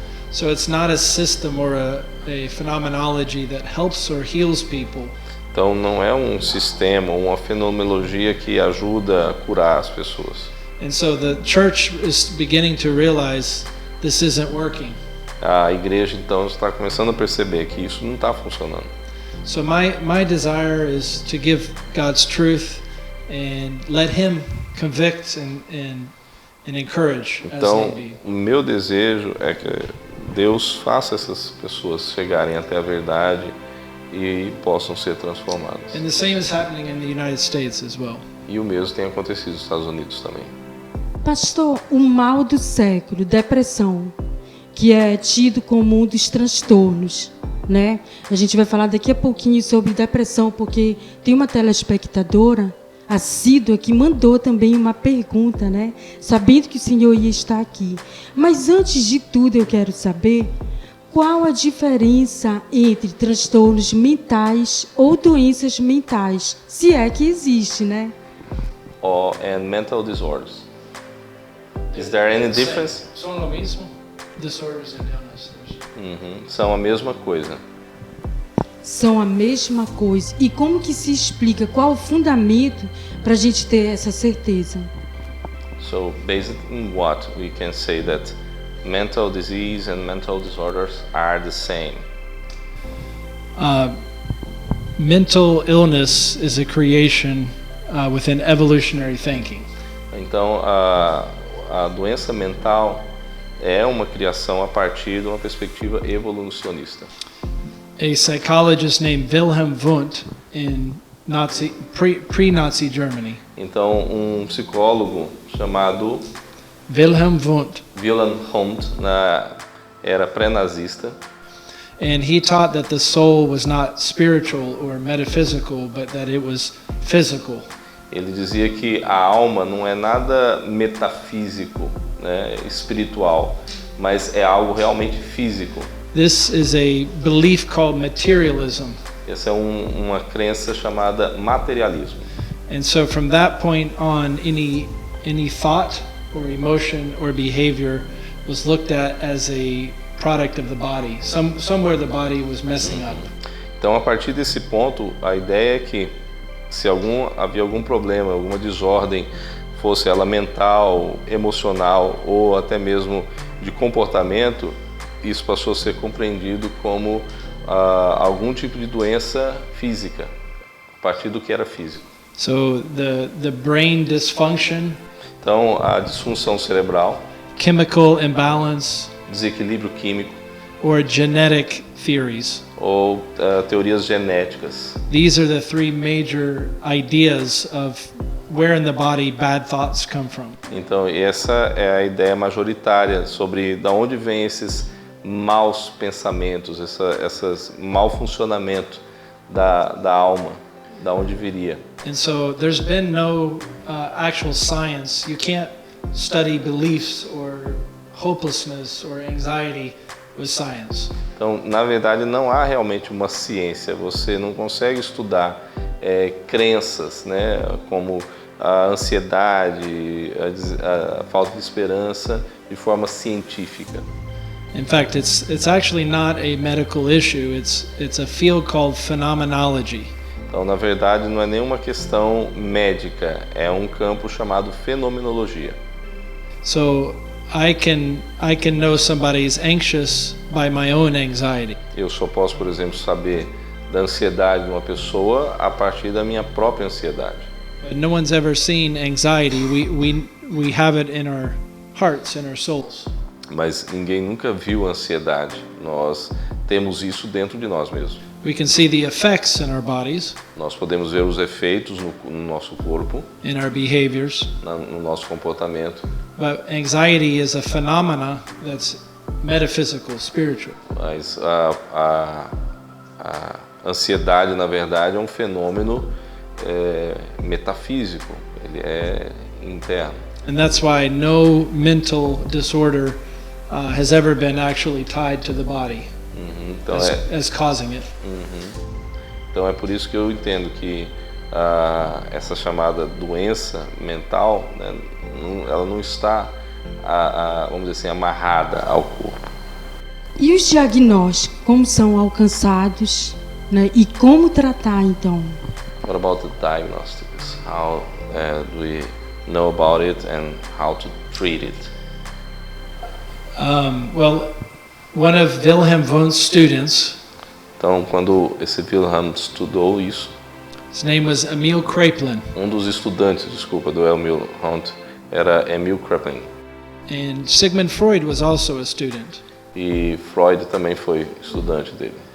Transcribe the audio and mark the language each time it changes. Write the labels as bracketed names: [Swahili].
[English] So it's not a system or a phenomenology that helps or heals people. [Portuguese] Então, não é um sistema ou uma fenomenologia que ajuda a curar as pessoas. [English] And so the church is beginning to realize this isn't working. [Portuguese] A igreja, então, está começando a perceber que isso não está funcionando. [English] So my desire is to give God's truth and let Him convict and encourage. [Portuguese] Então, o meu desejo é que Deus faça essas pessoas chegarem até a verdade e possam ser transformadas. [English] And the same is happening in the United States as well. [Portuguese] E o mesmo tem acontecido nos Estados Unidos também. Pastor, o mal do século, depressão, que é tido como um dos transtornos, né? A gente vai falar daqui a pouquinho sobre depressão, porque tem uma telespectadora assídua que mandou também uma pergunta, né? Sabendo que o senhor ia estar aqui. Mas antes de tudo eu quero saber qual a diferença entre transtornos mentais ou doenças mentais, se é que existe, né? [English] And mental disorders. Is there any difference? [Portuguese] São o mesmo? [English] Disorders and illnesses. [Portuguese] São a mesma coisa. São a mesma coisa. E como que se explica? Qual o fundamento para a gente ter essa certeza? [English] So, based on what we can say that mental disease and mental disorders are the same. Mental illness is a creation within evolutionary thinking. [Portuguese] Então, a doença mental é uma criação a partir de uma perspectiva evolucionista. [English] A psychologist named Wilhelm Wundt in pre-Nazi Germany. [Portuguese] Então, um psicólogo chamado Wilhelm Wundt. Wilhelm Wundt, na era pré-nazista, [English] and he taught that the soul was not spiritual or metaphysical, but that it was physical. [Portuguese] Ele dizia que a alma não é nada metafísico, né, espiritual, mas é algo realmente físico. [English] This is a belief called materialism. [Portuguese] Essa é uma crença chamada materialismo. [English] And so from that point on, any thought or emotion or behavior was looked at as a product of the body. Somewhere the body was messing up. [Portuguese] Então, a partir desse ponto, a ideia é que se havia algum problema, alguma desordem, fosse ela mental, emocional ou até mesmo de comportamento, isso passou a ser compreendido como algum tipo de doença física, a partir do que era físico. [English] So the brain dysfunction, [Portuguese] então a disfunção cerebral, [English] chemical imbalance, [Portuguese] desequilíbrio químico, [English] or genetic theories. [Portuguese] Ou teorias genéticas. [English] These are the three major ideas of where in the body bad thoughts come from. [Portuguese] Então, essa é a ideia majoritária sobre de onde vêm esses maus pensamentos, essas mau funcionamento da alma, da onde viria. [English] And so there's been no actual science. You can't study beliefs or hopelessness or anxiety with science. [Portuguese] Então, na verdade, não há realmente uma ciência. Você não consegue estudar crenças, né, como a ansiedade, a falta de esperança, de forma científica. [English] In fact, it's actually not a medical issue. It's a field called phenomenology. [Portuguese] Então, na verdade, não é nenhuma questão médica. É um campo chamado fenomenologia. [English] So I can know somebody's anxious by my own anxiety. [Portuguese] Eu só posso, por exemplo, saber da ansiedade de uma pessoa a partir da minha própria ansiedade. [English] But no one's ever seen anxiety. We have it in our hearts, in our souls. [Portuguese] Mas ninguém nunca viu a ansiedade. Nós temos isso dentro de nós mesmos. [English] We can see the effects in our bodies. [Portuguese] Nós podemos ver os efeitos no nosso corpo, [English] in our behaviors. [Portuguese] No nosso comportamento. [English] But anxiety is a phenomena that's metaphysical, spiritual. [Portuguese] Mas a ansiedade, na verdade, é um fenômeno metafísico. Ele é interno. [English] And that's why no mental disorder has ever been actually tied to the body. [Portuguese] Então [English] as causing it. [Portuguese] Então é por isso que eu entendo que essa chamada doença mental, né, ela não está, vamos dizer assim, amarrada ao corpo. E os diagnósticos, como são alcançados, né, e como tratar então? [English] What about the diagnostics? How do we know about it and how to treat it? Well, one of Wilhelm Wundt's students, [Portuguese] então, quando esse Wilhelm estudou isso, [English] his name was Emil Kraepelin. [Portuguese] Um dos estudantes, do Emil Wundt era Emil Kraepelin. [English] And Sigmund Freud was also a student. [Portuguese] E Freud também foi estudante dele.